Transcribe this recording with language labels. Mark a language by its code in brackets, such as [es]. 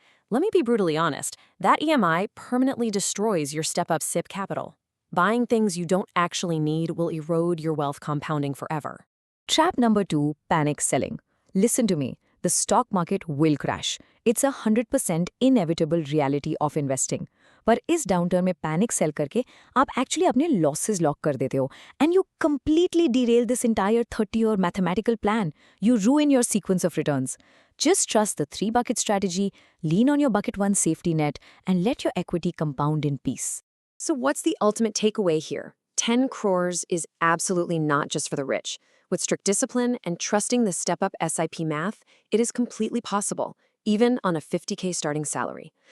[en] Let me be brutally honest, that EMI permanently destroys your step-up SIP capital. Buying things you don't actually need will erode your wealth compounding forever. trap number 2, panic selling. Listen to me, the stock market will crash. It's a 100% inevitable reality of investing. [hi] पर इस downturn में panic cell करके आप actually अपने losses lock कर देते हो [en] And you completely derail this entire 30-year mathematical plan. You ruin your sequence of returns. Just trust the 3-bucket strategy, lean on your bucket 1 safety net, and let your equity compound in peace. So what's the ultimate takeaway here? 10 crores is absolutely not just for the rich. With strict discipline and trusting the step-up SIP math, it is completely possible, even on a 50K starting salary.